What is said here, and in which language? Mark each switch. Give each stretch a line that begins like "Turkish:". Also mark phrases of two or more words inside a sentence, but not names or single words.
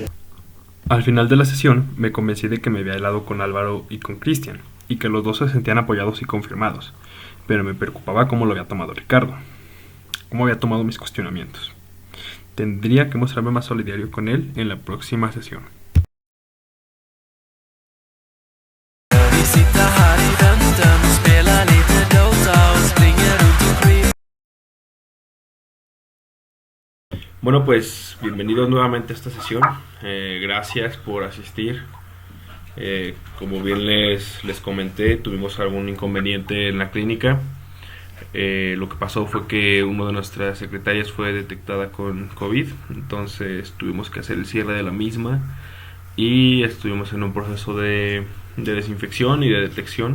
Spanish: Al final de la sesión me convencí de que me había helado con Álvaro y con Cristian, y que los dos se sentían apoyados y confirmados, pero me preocupaba cómo lo había tomado Ricardo, cómo había tomado mis cuestionamientos. Tendría que mostrarme más solidario con él en la próxima sesión.
Swedish: Vi sitter här i väntan och spelar lite Dota och springer runt och creep.
Spanish: Bueno, pues bienvenidos nuevamente a esta sesión. Gracias por asistir. Como bien les comenté, tuvimos algún inconveniente en la clínica. Lo que pasó fue que una de nuestras secretarias fue detectada con COVID, entonces tuvimos que hacer el cierre de la misma y estuvimos en un proceso de desinfección y de detección.